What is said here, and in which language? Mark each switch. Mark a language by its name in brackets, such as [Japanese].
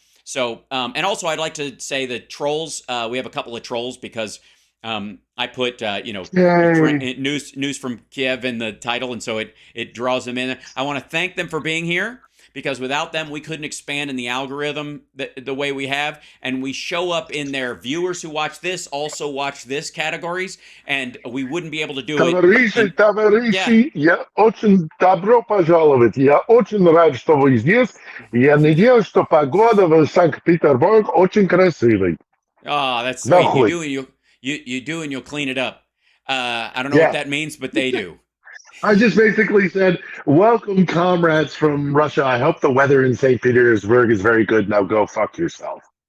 [English] So, and also I'd like to say the trolls, we have a couple of trolls because I put news from Kiev in the title, and so it draws them in. I want to thank them for being here, because without them we couldn't expand in the algorithm the way we have, and we show up in their viewers who watch this also watch this categories, and we wouldn't be able to do [Russian] Товарищи, я очень добро пожаловать. Я очень рад, что вы здесь. Я надеюсь, что погода в Санкт-Петербург очень красивой. [English] Oh, that's sweet. You do, and you'll clean it up. I don't know what that means, but they do. I just basically said, welcome, comrades from Russia. I hope the weather in St. Petersburg is very good. Now go fuck yourself.